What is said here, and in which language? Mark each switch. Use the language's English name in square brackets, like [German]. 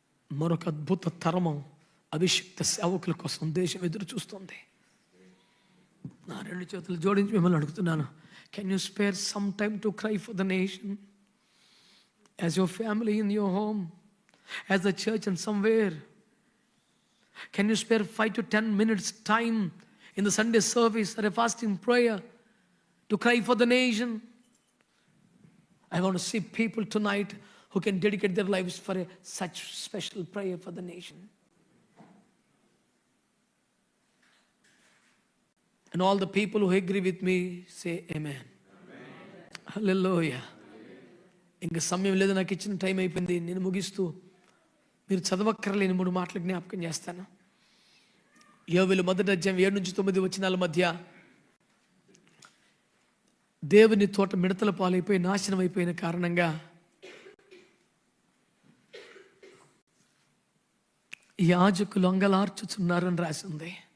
[Telugu] మరొక అద్భుత తరము అభిషిక్త సేవకుల కోసం దేశం ఎదురు చూస్తుంది. నా 2 చేతులు జోడించి మిమ్మల్ని అడుగుతున్నాను, [English] Can you spare some time to cry for the nation? As your family in your home, as the church and somewhere, can you స్పేర్ 5 to 10 minutes time in the Sunday service or a fasting prayer to cry for the nation? I want to see people tonight who can dedicate their lives for such special prayer for the nation. And all the people who agree with me say amen. [Telugu] Hallelujah. ఇంకా సమయం లేదు, నాకు ఇచ్చిన time అయిపోయింది. నేను ముగిస్తూ మీరు చదవక్కర్లేని 3 మాటలు జ్ఞాపకం చేస్తాను. యోవేలు 1వ అధ్యాయం 7 నుంచి 9 వచనాల మధ్య దేవుని తోట మిడతల పాలైపోయి నాశనం అయిపోయిన కారణంగా యాజకులు అంగలార్చుచున్నారని రాసింది.